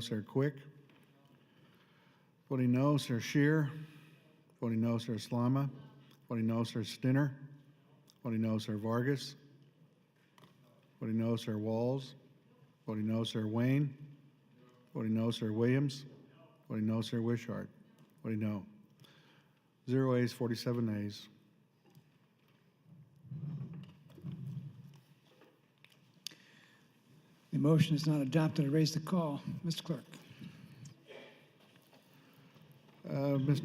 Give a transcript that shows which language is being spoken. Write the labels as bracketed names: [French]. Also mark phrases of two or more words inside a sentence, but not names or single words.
[English] Senator Quick, voting no. Senator Scheer, voting no. Senator Slama, voting no. Senator Stinner, voting no. Senator Vargas, voting no. Senator Walls, voting no. Senator Wayne, voting no. Senator Williams, voting no. Senator Wishart, voting no. 0 ayes, 47 nays. The The motion is not adopted. I raise the call. Mr. Clerk. Mr.